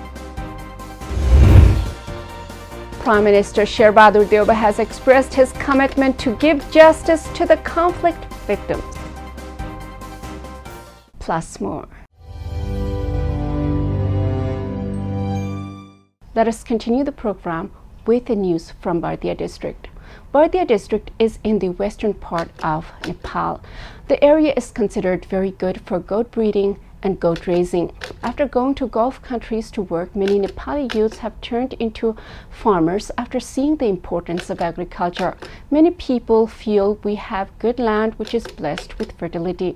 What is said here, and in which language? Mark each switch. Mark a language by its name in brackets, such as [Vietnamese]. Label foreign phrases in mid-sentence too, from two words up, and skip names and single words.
[English] Prime Minister Sherbadur Deuba has expressed his commitment to give justice to the conflict victims. Plus more. Let us continue the program with the news from Bardia district. Bardia district is in the western part of Nepal. The area is considered very good for goat breeding and goat raising. After going to Gulf countries to work, many Nepali youths have turned into farmers after seeing the importance of agriculture. Many people feel we have good land which is blessed with fertility.